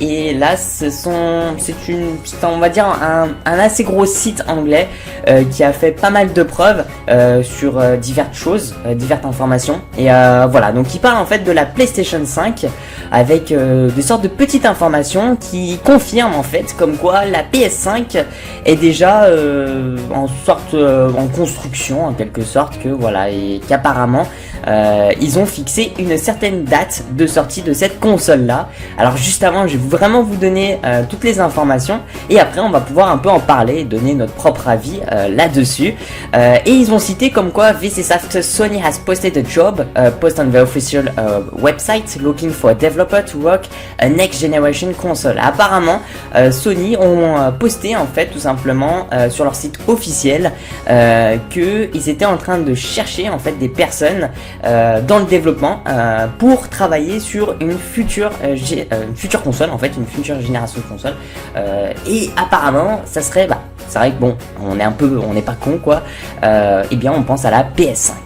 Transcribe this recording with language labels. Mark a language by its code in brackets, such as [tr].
[fr] Et là c'est on va dire un assez gros site anglais qui a fait pas mal de preuves sur diverses choses, diverses informations, et voilà, donc il parle en fait de la PlayStation 5 avec des sortes de petites informations qui confirment en fait comme quoi la PS5 est déjà en construction en quelque sorte, que voilà, et qu'apparemment ils ont fixé une certaine date de sortie de cette console là. Alors juste avant, je vais vraiment vous donner toutes les informations, et après on va pouvoir un peu en parler et donner notre propre avis là-dessus. Et ils ont cité comme quoi [en] this is after Sony has posted a job post on the official website looking for a developer to work a next generation console. [fr] Apparemment Sony ont posté en fait tout simplement sur leur site officiel que ils étaient en train de chercher en fait des personnes dans le développement pour travailler sur une future console, en fait une future génération de console, et apparemment ça serait, c'est vrai que bon, on n'est pas con quoi, et bien on pense à la PS5.